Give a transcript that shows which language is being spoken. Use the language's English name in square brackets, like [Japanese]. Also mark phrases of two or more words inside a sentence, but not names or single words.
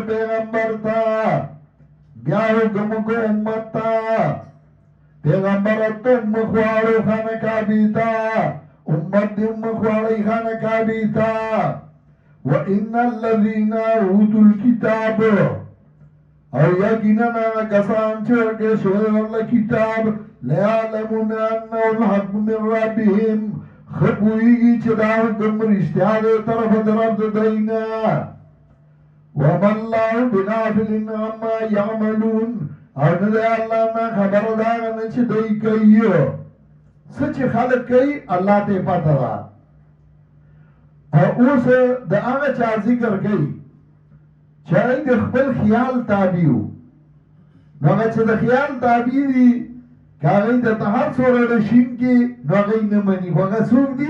[Pashto] پیغمبر ته بیا حکم وکړ امت ته پیغمبره ته مخ واړو خانه کعبې ته امت دې مخ واړئ خانه کعبې ته [Arabic] وان الذین اوتوا الکتاب [Pashto] او یقینا کسان چې ورکړل شوی ورله کتاب [Arabic] لیعلمون انه الحق من ربهم [Pashto] ښه پوهېږي چې دا حکم رښتیا دی طرفه د رب د دوی نه [Arabic] وما الله بغافل عما یعملون [Pashto] او نه دی الله نه خبره د هغه نه چې دوی کوي څه چې خلک کوي الله ته یې پته ده او اوس د هغه چا ذکر کوي چې هغوی د خپل خیال تابع وو نو هغه چې د خیال تابع دي که هغوی درته هر څومره رشین کې نو هغوی نه مني خو هغه څوک دي